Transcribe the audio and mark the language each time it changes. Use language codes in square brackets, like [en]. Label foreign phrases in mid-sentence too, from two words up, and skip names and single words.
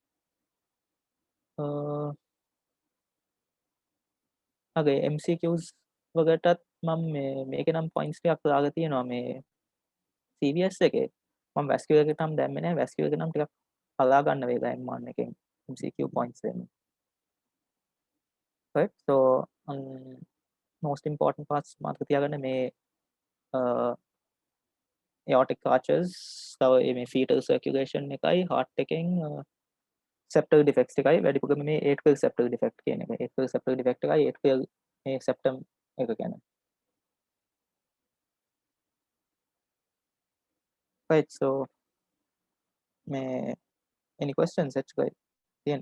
[en] okay MCQs [si] වලටත් මම මේකේ නම් points ටිකක් දාලා තියෙනවා මේ CVS එකේ. මම vascular එකට නම් දැම්මේ නැහැ. vascular එක නම් ටිකක් හලා ගන්න වේලා M1 එකෙන් [en] MCQ points [si] දෙන්න. [en] right? So most important parts [si] මතක තියාගන්න මේ [en] aortic arches [si] තව මේ [en] fetal circulation [si] එකයි heart එකෙන් [en] septal defects [si] එකයි වැඩිපුරම මේ [en] atrial septal defect [si] කියන එක. [en] atrial septal defect [si] එකයි atrial මේ septum එක ගැන. [en] right? So මේ any questions actually තියෙන්නේ?